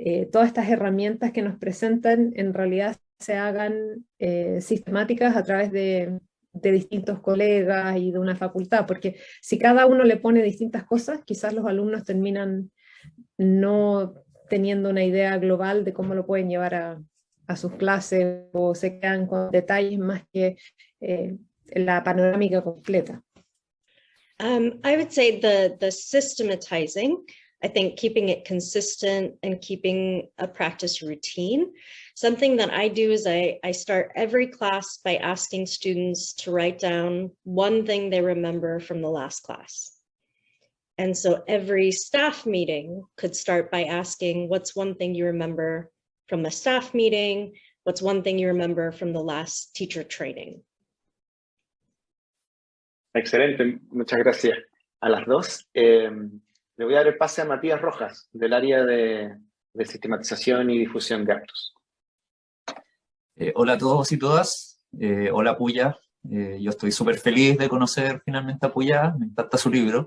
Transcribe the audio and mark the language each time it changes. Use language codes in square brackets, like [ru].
[es] todas estas herramientas que nos presentan en realidad se hagan sistemáticas a través de distintos colegas y de una facultad, porque si cada uno le pone distintas cosas, quizás los alumnos terminan no teniendo una idea global de cómo lo pueden llevar a sus clases, o se quedan con detalles más que la panorámica completa. [en] I would say the systematizing, I think keeping it consistent and keeping a practice routine. Something that I do is I start every class by asking students to write down one thing they remember from the last class. And so every staff meeting could start by asking, what's one thing you remember from the staff meeting? What's one thing you remember from the last teacher training? [es] Excelente, muchas gracias a las dos. Le voy a dar el pase a Matías Rojas, del área de sistematización y difusión de actos. Hola a todos y todas. Hola Pooja. Yo estoy súper feliz de conocer finalmente a Pooja. Me encanta su libro.